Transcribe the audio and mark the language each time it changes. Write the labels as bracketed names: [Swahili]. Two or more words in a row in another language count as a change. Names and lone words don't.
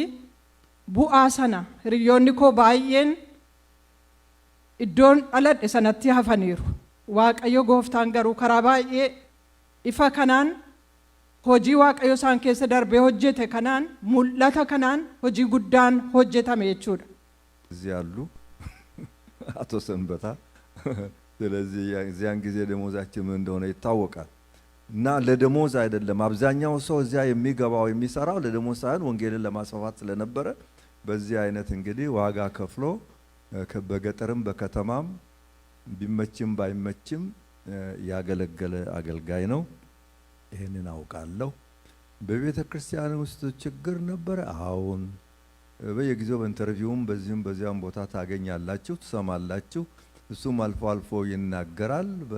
[Oromo] Bu'aa sana hiriyoonni koo baay'een iddoon dhaladhe sanatti hafaniiru. Waaqayyo gooftaan garuu karaa baay'ee ifa kanaan hojii Waaqayyo isaan keessa darbee hojjete kanaan mul'ata kanaan hojii guddaan hojjetame jechuudha. [Amharic] እዚህ ያሉ አቶ ሰንበታ ስለዚህ ያን ጊዜ ደሞዛችን ምን እንደሆነ ይታወቃል። እና ለደሞዝ አይደለም አብዛኛው ሰው እዚያ የሚገባው የሚሰራው ለደሞዝ ሳይሆን ወንጌልን ለማስፋፋት ስለነበረ በዚህ አይነት እንግዲህ ዋጋ ከፍሎ በገጠርም በከተማም ቢመችም ባይመችም ያገለገለ አገልጋይ ነው። ይሄንን አውቃለሁ። በቤተ ክርስቲያን ውስጥ ችግር ነበር። አሁን በየጊዜው በኢንተርቪውም በዚህም በዚያም ቦታ ታገኛላችሁ፣ ትሰማላችሁ። እሱም አልፎ አልፎ ይናገራል።